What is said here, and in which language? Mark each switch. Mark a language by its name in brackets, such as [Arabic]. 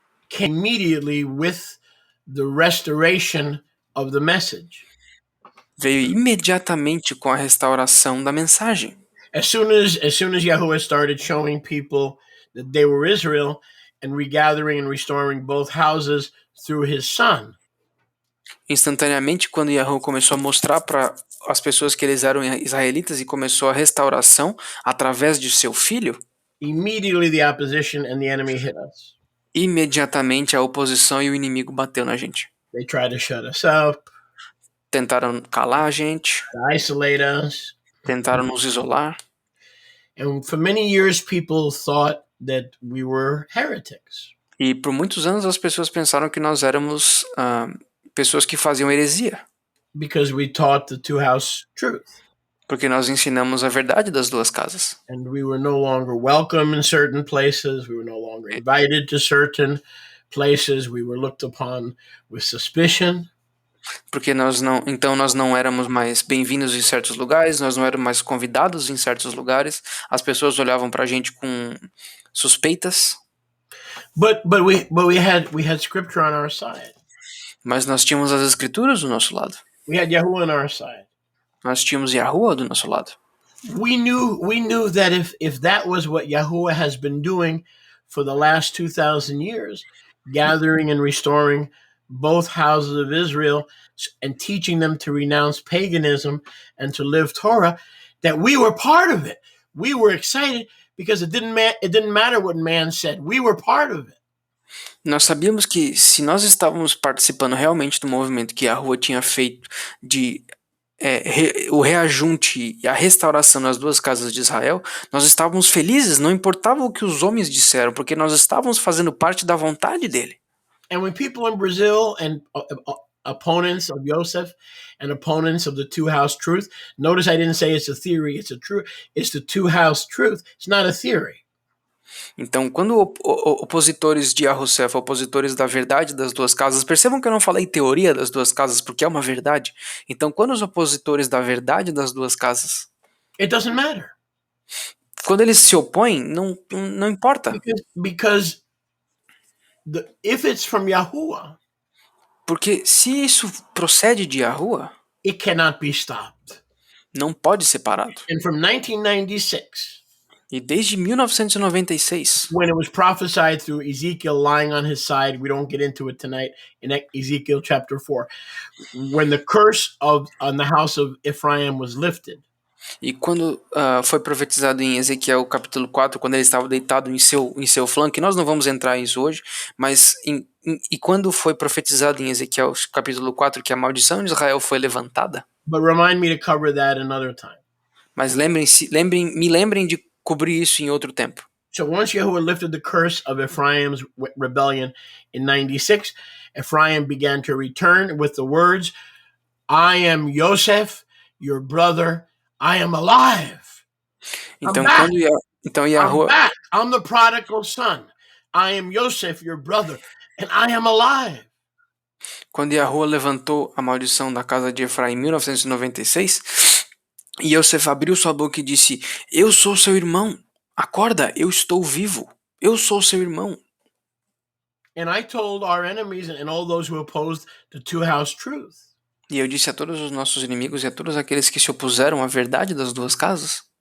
[English] came immediately with the restoration of the message. [Portuguese] veio imediatamente com a restauração da mensagem. [English] As soon as Yahuwah started showing people that they were Israel and regathering and restoring both houses through his son. [Portuguese] Instantaneamente, quando Yahweh começou a mostrar para as pessoas que eles eram israelitas e começou a restauração através de seu filho, [English] immediately the opposition and the enemy hit us. [Portuguese] Imediatamente a oposição e o inimigo bateu na gente. [English] They tried to shut us up. [Portuguese] Tentaram calar a gente. [English] Isolate us. [Portuguese] Tentaram nos isolar. [English] And for many years people thought that we were heretics. [Portuguese] E por muitos anos as pessoas pensaram que nós éramos pessoas que faziam heresia. [English] Because we taught the two-house truth. [Portuguese] Porque nós ensinamos a verdade das duas casas. [English] And we were no longer welcome in certain places. We were no longer invited to certain places. We were looked upon with suspicion. [Portuguese] Porque nós não éramos mais bem-vindos em certos lugares, nós não éramos mais convidados em certos lugares. As pessoas olhavam pra gente com suspeitas. [English] But we had scripture on our side. [Portuguese] Mas nós tínhamos as escrituras do nosso lado. [English] We had Yahuwah on our side. [Portuguese] Nós tínhamos Yahuwah do nosso lado. [English] We knew that if that was what Yahuwah has been doing for the last 2,000 years, gathering and restoring both houses of Israel and teaching them to renounce paganism and to live Torah, that we were part of it. We were excited because it didn't matter what man said. We were part of it. [Portuguese] Nós sabíamos que se nós estávamos participando realmente do movimento que a rua tinha feito de o reajunte e a restauração nas duas casas de Israel, nós estávamos felizes, não importava o que os homens disseram, porque nós estávamos fazendo parte da vontade dele. [English] And when people in Brazil and opponents of Yosef and opponents of the two-house truth, notice I didn't say it's a theory, it's a truth. It's the two-house truth. It's not a theory. [Portuguese] Então, quando opositores de Yahusef, opositores da verdade das duas casas, percebam que eu não falei teoria das duas casas, porque é uma verdade. Então, quando os opositores da verdade das duas casas, [English] It doesn't matter. [Portuguese] quando eles se opõem, não importa. [English] Because if it's from Yahuwah, [Portuguese] Porque se isso procede de Yahuwah, [English] it cannot be stopped. [Portuguese] não pode ser parado. [English] And from 1996, [Portuguese] E desde 1996, [English] when it was prophesied through Ezekiel lying on his side, we don't get into it tonight, in Ezekiel chapter 4, when the curse on the house of Ephraim was lifted. [Portuguese] e quando foi profetizado em Ezequiel capítulo 4, quando ele estava deitado em seu flanco, e nós não vamos entrar nisso hoje, mas e quando foi profetizado em Ezequiel capítulo 4 que a maldição de Israel foi levantada. [English] But remind me to cover that another time. [Portuguese] Mas me lembrem de cobrir isso em outro tempo. [English] So once Yahuwah lifted the curse of Ephraim's rebellion in 96, Ephraim began to return with the words, I am Yosef, your brother, I am alive. [Portuguese] Então, [English] I'm back. I'm the prodigal son. I am Yosef, your brother, and I am alive. [Portuguese] Quando Yahuwah levantou a maldição da casa de Efraim em 1996, Yosef abriu sua boca e disse, eu sou seu irmão, acorda, eu estou vivo, eu sou seu irmão. [English] And I told our enemies and all those who opposed the two-house truth. [Portuguese] E eu disse a todos os nossos inimigos e a todos aqueles que se opuseram à verdade das duas casas,